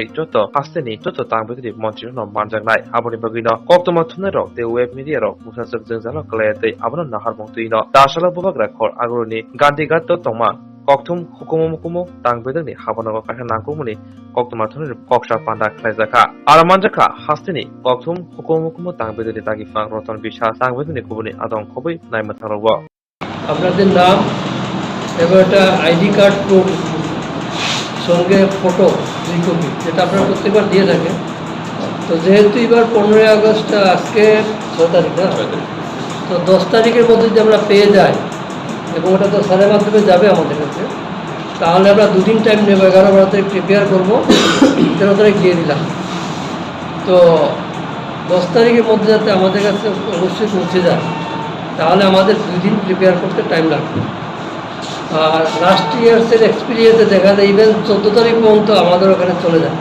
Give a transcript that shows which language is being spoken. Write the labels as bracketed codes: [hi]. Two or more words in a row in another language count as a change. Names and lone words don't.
[trp] joto hasteni joto tangbetri monchi no manjangnai aboni bagino koktoma thunero te [en] web media [trp] ro musasuk jengjalo klayate abono nahar mongtuino dasala bobagra khor agoni gandigatto tongma koktum hukumo tangbedani habanago kasha nangkumuni koktumathunir koksa panda khlaijaka aramanjaka hasteni koktum hukumo tangbedani tagifang roton bisha tangbedani kubuni adong khobui naimatharobo [bn] আপনাদের নাম এবং একটা [en] ID card proof [bn] সঙ্গে ফটো 2 কপি যেটা আপনারা প্রত্যেকবার দিয়ে থাকেন তো যেহেতু এবার 15 আগস্ট আজকে 6 তারিখ না তো 10 তারিখের মধ্যে যদি আমরা পেয়ে যাই এবং ওটা তো স্যারের মাধ্যমে যাবে আমাদের কাছে তাহলে আমরা 2 দিন টাইম নেব 11 তারিখ প্রিপেয়ার করবো 13 তারিখ দিয়ে দিলাম তো 10 তারিখের মধ্যে যাতে আমাদের কাছে অবশ্যই পৌঁছে যায় তাহলে আমাদের 2 দিন প্রিপেয়ার করতে টাইম লাগবে আর [en] last years [bn] এক্সপিরিয়েন্সে দেখা যায় ইভেন 14 তারিখ পর্যন্ত আমাদের ওখানে চলে যায়।